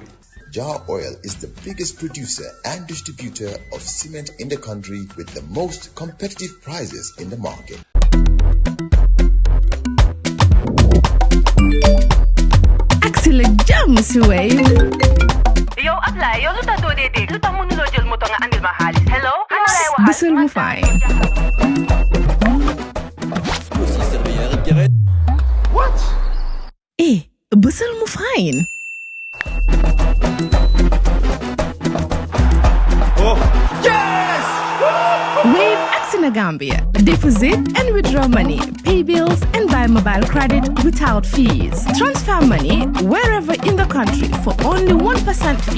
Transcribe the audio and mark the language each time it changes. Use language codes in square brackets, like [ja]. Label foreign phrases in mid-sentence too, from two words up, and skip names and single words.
[en] Jar Oil is the biggest producer and distributor of cement in the country with the most competitive prices in the market. Excellent jam, Wave. Yo, apply. [wo] Yo, luta do de. Luta mo nulo jël moto nga andil ma xaalis. Hello? Bisul mu fay. [en] What? [wo] Bisul mu fine. [en] Yes! Wave Accina Gambia. Deposit and withdraw money, pay bills and buy mobile credit without fees. Transfer money wherever in the country for only 1% fee.